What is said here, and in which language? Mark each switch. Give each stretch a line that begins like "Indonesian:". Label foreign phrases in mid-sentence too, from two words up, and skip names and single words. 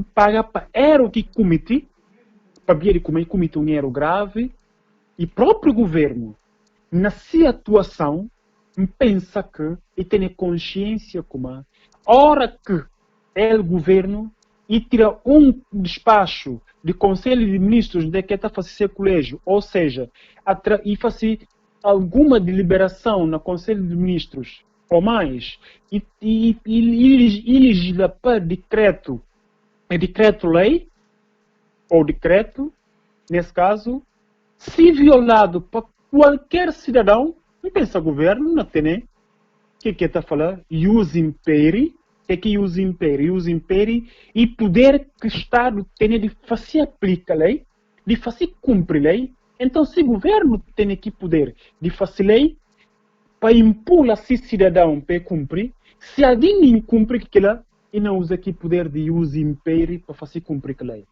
Portuguese: pagar para erro que comete, para ver como comete um erro grave, e próprio governo, na sua atuação, pensa que e tem consciência como a hora que o governo e tira um despacho de Conselho de Ministros de que está fazendo seu colégio, ou seja, e faz alguma deliberação no Conselho de Ministros ou mais, e legisla para decreto-lei, ou decreto, nesse caso, se violado para qualquer cidadão, não pensa governo, não tem, que está falando,
Latin: ius imperi, que ius imperi,
Portuguese: e poder que o Estado tem de fazer aplicar a lei, de fazer cumprir a lei. Então, se o governo tem que poder de fazer lei, para impor a si cidadão para cumprir, se alguém não cumpre aquilo, e não usa aqui poder de
Latin: ius imperi
Portuguese: para fazer cumprir a lei.